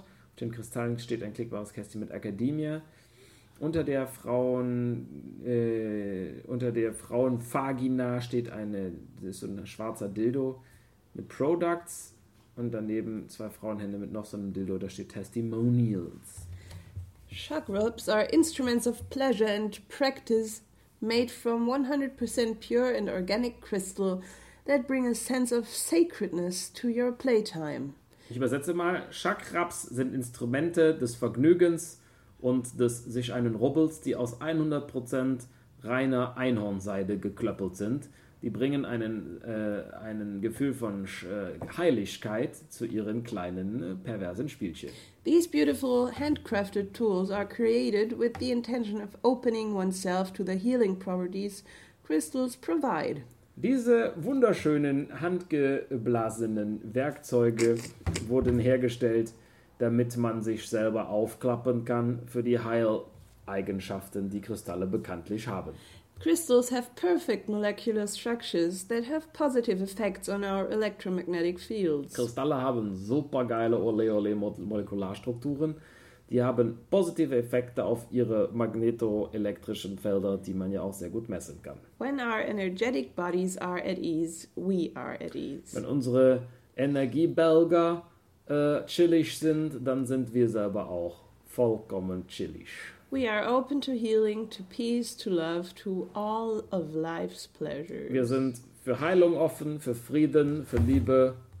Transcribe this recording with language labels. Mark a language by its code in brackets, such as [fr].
[de] Auf den Kristallen steht ein klickbares Kästchen mit Academia. Unter der Frauenvagina steht ein schwarzer Dildo mit Products. Und daneben zwei Frauenhände mit noch so einem Dildo, da steht Testimonials. [en] Shock ropes are instruments of pleasure and practice made from 100% pure and organic crystal that bring a sense of sacredness to your playtime. [de] Ich übersetze mal, Chakraps sind Instrumente des Vergnügens und des sich einen Rubbels, die aus 100% reiner Einhornseide geklöppelt sind. Die bringen einen Gefühl von Heiligkeit zu ihren kleinen perversen Spielchen. [en] These beautiful handcrafted tools are created with the intention of opening oneself to the healing properties crystals provide. [de] Diese wunderschönen handgeblasenen Werkzeuge wurden hergestellt, damit man sich selber aufklappen kann für die Heileigenschaften, die Kristalle bekanntlich haben. [en] Crystals have perfect molecular structures that have positive effects on our electromagnetic fields. [de] Kristalle haben super geile ole Molekularstrukturen. Die haben positive Effekte auf ihre magnetoelektrischen Felder, die man ja auch sehr gut messen kann. [en] When our energetic bodies are at ease, we are at ease. [de] Wenn unsere Energiebälger chillig sind, dann sind wir selber auch vollkommen chillig. [en] We are open to healing, to peace, to love, to all of life's pleasures. [de] Wir sind für Heilung offen, für Frieden, für Liebe.